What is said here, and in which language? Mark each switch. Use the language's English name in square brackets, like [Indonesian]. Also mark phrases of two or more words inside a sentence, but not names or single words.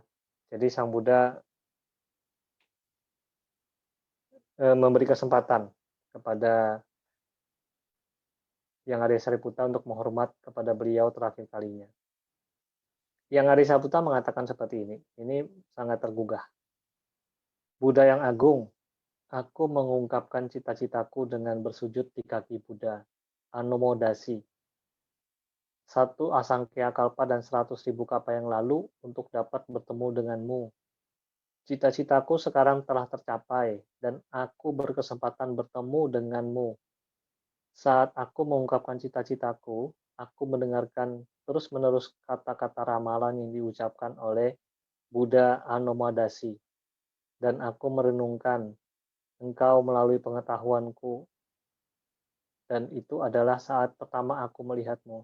[Indonesian] Jadi Sang Buddha memberi kesempatan kepada Yang Arya Sariputta untuk menghormat kepada beliau terakhir kalinya. Yang Arya Sariputta mengatakan seperti ini. Ini sangat tergugah. Buddha yang agung, aku mengungkapkan cita-citaku dengan bersujud di kaki Buddha. Anumodasi. 1 [Pali] asangkya kalpa [Indonesian] dan 100.000 kalpa yang lalu untuk dapat bertemu denganmu. Cita-citaku sekarang telah tercapai, dan aku berkesempatan bertemu denganmu. Saat aku mengungkapkan cita-citaku, aku mendengarkan terus-menerus kata-kata ramalan yang diucapkan oleh Buddha Anomadasi, dan aku merenungkan engkau melalui pengetahuanku, dan itu adalah saat pertama aku melihatmu.